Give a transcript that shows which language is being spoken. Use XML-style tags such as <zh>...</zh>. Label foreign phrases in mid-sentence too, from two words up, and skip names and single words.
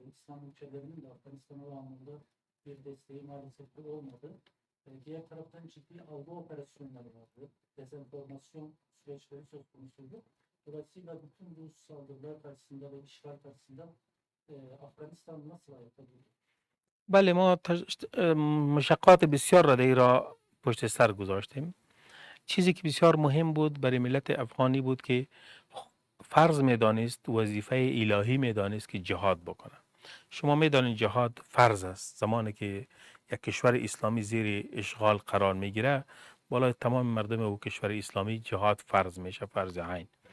<tr>İslam ülkelerinin de Afganistan'a o anlamda bir desteği maalesef de olmadı. Diğer taraftan ciddi algı operasyonları vardı. Dezenformasyon süreçleri söz konusuydu. Dolayısıyla bütün bu saldırılar karşısında ve işgal karşısında Afganistan nasıl ayakta durdu?</tr> <fa>بله ما مشقات بسیار را در این راه پشت سر گذاشتیم. چیزی که بسیار مهم بود برای ملت افغانی بود که فرض میدانست، وظیفه الهی میدانست که جهاد بکنه. شما میدانید جهاد فرض است. زمانی که یک کشور اسلامی زیر اشغال قرار میگیره بالای تمام مردم او کشور اسلامی جهاد فرض میشه، فرض عین.</fa>